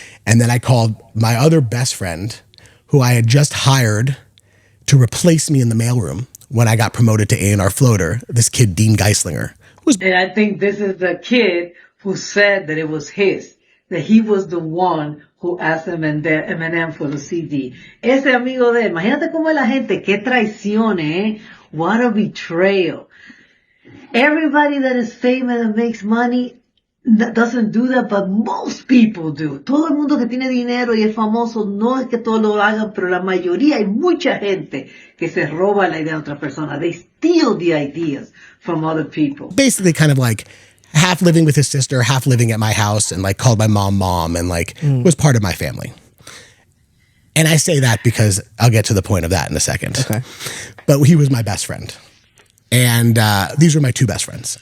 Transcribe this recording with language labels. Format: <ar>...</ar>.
<en>And then I called my other best friend, who I had just hired to replace me in the mailroom when I got promoted to A&R Floater, this kid, Dean Geislinger. And I think this is the kid who said that it was his, that he was the one who asked Eminem for the CD.</en> <es>Ese amigo de él, imagínate cómo es la gente, qué traición, eh?</es> <en>What a betrayal. Everybody that is famous and makes money doesn't do that, but most people do.</en> <es>Todo el mundo que tiene dinero y es famoso, no es que todos lo hagan, pero la mayoría, hay mucha gente que se roba la idea de otra persona.</es> <en>They steal the ideas from other people. Basically kind of like half living with his sister, half living at my house, and like called my mom and like was part of my family. And I say that because I'll get to the point of that in a second. Okay. But he was my best friend. And these were my 2 best friends.</en>